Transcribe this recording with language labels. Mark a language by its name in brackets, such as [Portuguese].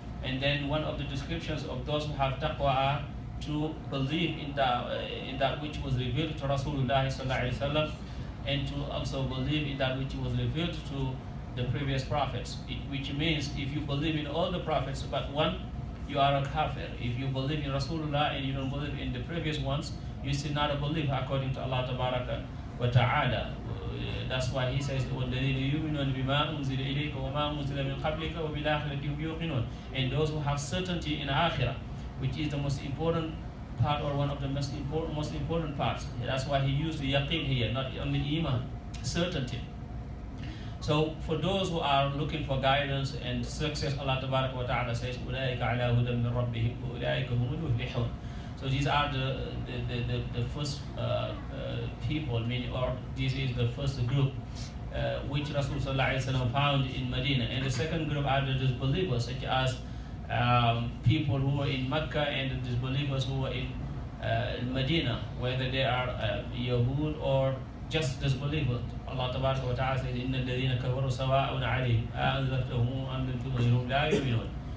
[English] And then one of the descriptions of those who have taqwa are to believe in that which was revealed to Rasulullah sallallahu alaihi wasallam, and to also believe in that which was revealed to the previous prophets. Which means if you believe in all the prophets but one, you are a kafir. If you believe in Rasulullah and you don't believe in the previous ones, you still not a believer according to Allah Tabaraka wa Ta'ala. That's why He says, [Arabic] وَالَّذِينَ يُؤْمِنُونَ بِمَا أُنزِلَ إِلَيْكَ وَمَا أُنزِلَ مِنْ قَبْلِكَ وَبِالْآخِرَةِ هُمْ يُوقِنُونَ. [English] And those who have certainty in Akhirah, which is the most important part, or one of the most important parts. That's why He used the yaqeen here, not only iman, certainty. So for those who are looking for guidance and success, Allah Tabaraka wa Ta'ala says, [Arabic] أُولَٰئِكَ عَلَىٰ هُدًى مِّن رَبِّهِمْ وَأُولَٰئِكَ هُمُ الْمُفْلِحُونَ. [English] So these are the first people, meaning, or this is the first group which Rasulullah found in Medina. And the second group are the disbelievers, such as people who were in Mecca and the disbelievers who were in Medina, whether they are Yahud or just disbelievers. Allah Tabaraka wa Ta'ala says, [Arabic] إِنَّ الَّذِينَ كَفَرُوا سَوَاءٌ عَلَيْهِمْ أَأَنذَرْتَهُمْ أَمْ لَمْ تُنذِرْهُمْ لَا يُؤْمِنُونَ.